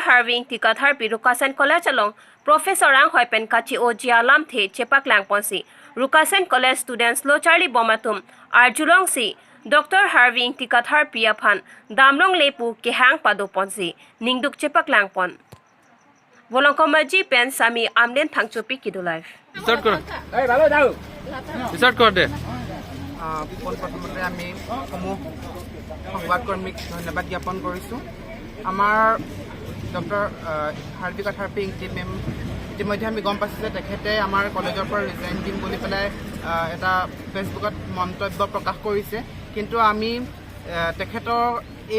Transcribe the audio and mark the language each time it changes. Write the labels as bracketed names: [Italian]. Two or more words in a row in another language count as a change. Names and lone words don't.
[Karbi] Harvi Engti Katharpi Rukasen College along Professor Anghoi pen kachi ojia lam the chepak langponsi Rukasen College students lo Charlie Bomatum Arjulong si Dr. Harvi Engti Katharpi aphan damlong lepu ke hang pado ponsi ningduk chepak langpon Volongkomaji pen sami amden thangchupi kidu life [Assamese] Start কৰ এই ভাল যাওঁ start কৰ দে প্ৰথমতে আমি সমূহ সংবাদকৰ্মীক ধন্যবাদ জ্ঞাপন কৰিছোঁ আমাৰ ডক্টৰ হাৰ্ভি কাথাৰ্পি ইংতি মেম ইতিমধ্যে আমি গম পাইছোঁ যে তেখেতে আমাৰ কলেজৰ পৰা ৰিজাইন দিম বুলি পেলাই এটা ফেচবুকত মন্তব্য প্ৰকাশ কৰিছে কিন্তু আমি তেখেতৰ এই